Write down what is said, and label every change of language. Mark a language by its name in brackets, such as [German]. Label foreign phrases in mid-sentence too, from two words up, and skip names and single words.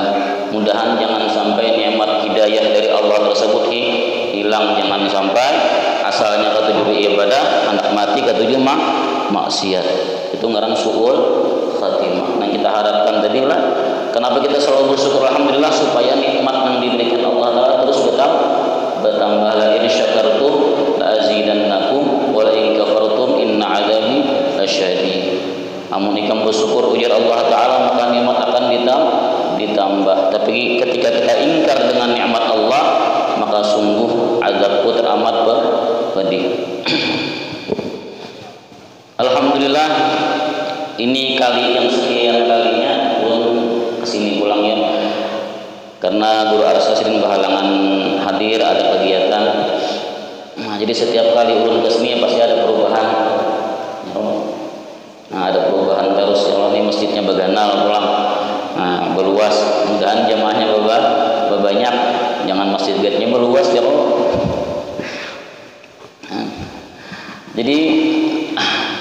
[Indonesian] Mudahan jangan sampai nikmat hidayah dari Allah tersebut hilang, jangan sampai asalnya ketujuh ibadah, anak mati ketujuh maksiat. Itu ngarang [Arabic] سوء الخاتمة. [Indonesian] Nah, kita harapkan tadi lah, kenapa kita selalu bersyukur alhamdulillah, supaya nikmat yang diberikan Allah Ta'ala terus bertambah. [Arabic] لئن شكرتم لأزيدنكم ولئن كفرتم إن عذابي لشديد. [Banjar] Amun ikam bersyukur ujar Allah taala maka nikmat akan ditambah. [Indonesian] Tapi ketika kita ingkar dengan nikmat Allah, maka sungguh azabku teramat pedih. Alhamdulillah, ini kali yang sekian kalinya ulun kesini pulang ya. Karena Guru Arsa sering berhalangan hadir, ada kegiatan. Nah, jadi setiap kali ulun kesini pasti ada perubahan. Nah, ada perubahan terus. [Banjar] Kalau ini masjidnya beganal pulang, nah, berluas. [Indonesian] Mudahan jamaahnya banyak. Jangan masjid gate-nya berluas ya. Nah, jadi